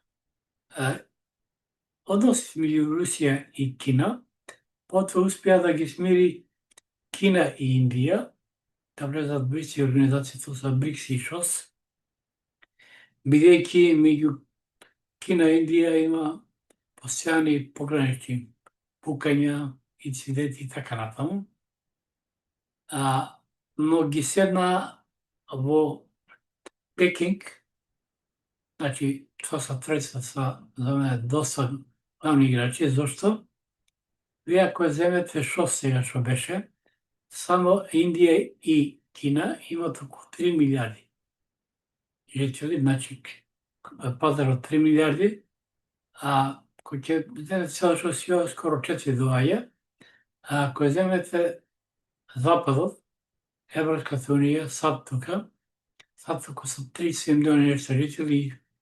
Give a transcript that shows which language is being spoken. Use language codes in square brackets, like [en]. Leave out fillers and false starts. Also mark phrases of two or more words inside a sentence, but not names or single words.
[mk] односите меѓу Русија и Кина, потоа успеа да ги смири Кина и Индија, да влезат БРИКС и организацијата за БРИКС и ШОС, бидејќи меѓу Кина и Индија има постојани погранични пукања, инциденти и така натаму. Но ги седна во Пекинг, значи тоа се тројца за мене доста главни играчи, зошто? Вие ако земете што сега што беше, само Индија и Кина имат околу 3 милиарди жители, значи пазар од 3 милиарди, а кој ќе земете цела што си скоро 4 доаѓа, а ако земете Западот, Европската унија, САД тука, САД тука со 30 милиони нешто жители,